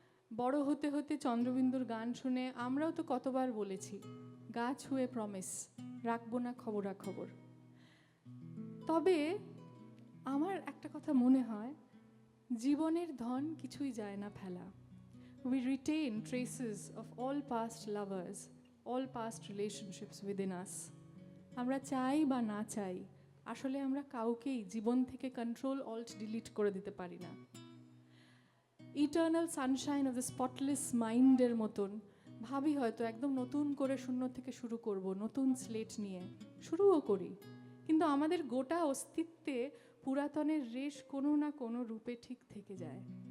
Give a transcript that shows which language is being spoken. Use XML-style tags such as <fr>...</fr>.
<bn>বড় হতে হতে চন্দ্রবিন্দুর গান শুনে আমরাও তো কতবার বলেছি, গা ছুঁয়ে প্রমিস, রাখবো না খবরাখবর। তবে আমার একটা কথা মনে হয়, জীবনের ধন কিছুই যায় না ফেলা।</bn> <en>we retain traces of all past lovers, all past relationships within us.</en> <bn>আমরা চাই বা না চাই, আসলে আমরা কাউকেই জীবন থেকে কন্ট্রোল অল্ট ডিলিট করে দিতে পারি না। Eternal Sunshine of the spotless মাইন্ডের মতন ভাবি হয়তো একদম নতুন করে শূন্য থেকে শুরু করব, নতুন স্লেট নিয়ে শুরুও করি, কিন্তু আমাদের গোটা অস্তিত্বে পুরাতনের রেশ কোনো না কোনো রূপে ঠিক থেকে যায়।</bn>